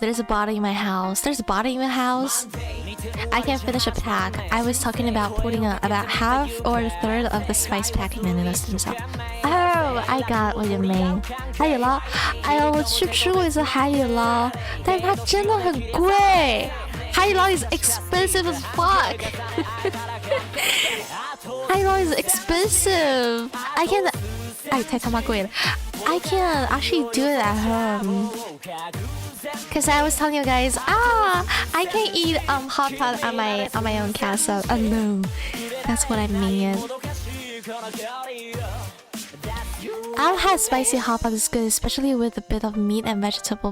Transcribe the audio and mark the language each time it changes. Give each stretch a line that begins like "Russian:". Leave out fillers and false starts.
English: There's a bottle in my house. There's a bottle in my house. I can finish a pack. I was talking about putting about half or a third of the spice pack in the noodles themselves. Oh, I got what you mean.
Chinese: 海底捞，哎呀，我去吃过一次海底捞，但是它真的很贵。
English: 海底捞 is expensive as fuck. 海底捞 is expensive. I can't.
Chinese: 哎，太他妈贵了。
English: I can actually do it at home. Cause I was telling you guys, I can eat hot pot on my own castle alone. That's what I mean. I'll have spicy hot pot is good, especially with a bit of meat and vegetable.